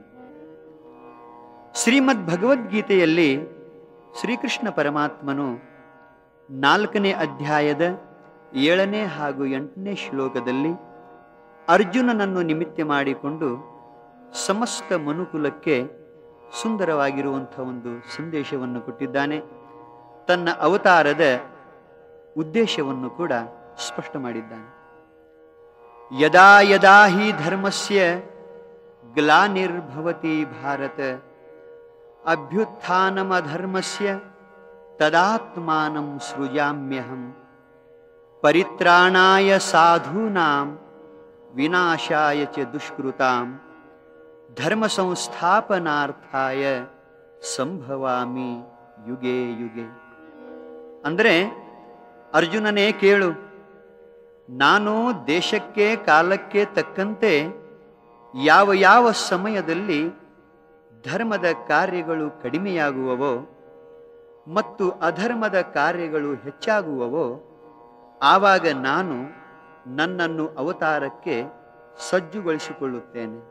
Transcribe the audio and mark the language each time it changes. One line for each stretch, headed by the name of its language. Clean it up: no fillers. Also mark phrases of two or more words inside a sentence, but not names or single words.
Kannada: ಶ್ರೀಮದ್ ಭಗವದ್ಗೀತೆಯಲ್ಲಿ ಶ್ರೀಕೃಷ್ಣ ಪರಮಾತ್ಮನು 4ನೇ ಅಧ್ಯಾಯದ 7ನೇ ಹಾಗೂ 8ನೇ ಶ್ಲೋಕದಲ್ಲಿ ಅರ್ಜುನನನ್ನು ನಿಮಿತ್ತ ಮಾಡಿಕೊಂಡು ಸಮಸ್ತ ಮನುಕುಲಕ್ಕೆ ಸುಂದರವಾಗಿರುವಂಥ ಒಂದು ಸಂದೇಶವನ್ನು ಕೊಟ್ಟಿದ್ದಾನೆ. ತನ್ನ ಅವತಾರದ ಉದ್ದೇಶವನ್ನು ಕೂಡ ಸ್ಪಷ್ಟ ಮಾಡಿದ್ದಾನೆ.
Sanskrit: ಯದಾ ಯದಾ ಹಿ ಧರ್ಮಸ್ಯ ಗ್ಲಾನಿರ್ಭವತಿ ಭಾರತ ಅಭ್ಯುತ್ಥಾನಮಧರ್ಮಸ್ಯ ತದಾತ್ಮಾನಂ ಸೃಜಾಮ್ಯಹಂ ಪರಿತ್ರಾಣಾಯ ಸಾಧೂನಾಂ ವಿನಾಶಾಯ ಚ ದುಷ್ಕೃತಾಂ ಧರ್ಮ ಸಂಸ್ಥಾಪನಾರ್ಥಾಯ ಸಂಭವಾಮಿ ಯುಗೆ ಯುಗೆ.
Kannada: ಅಂದರೆ ಅರ್ಜುನನೇ ಕೇಳು, ನಾನು ದೇಶಕ್ಕೆ ಕಾಲಕ್ಕೆ ತಕ್ಕಂತೆ ಯಾವ ಯಾವ ಸಮಯದಲ್ಲಿ ಧರ್ಮದ ಕಾರ್ಯಗಳು ಕಡಿಮೆಯಾಗುವವೋ ಮತ್ತು ಅಧರ್ಮದ ಕಾರ್ಯಗಳು ಹೆಚ್ಚಾಗುವವೋ ಆವಾಗ ನಾನು ನನ್ನನ್ನು ಅವತಾರಕ್ಕೆ ಸಜ್ಜುಗೊಳಿಸಿಕೊಳ್ಳುತ್ತೇನೆ.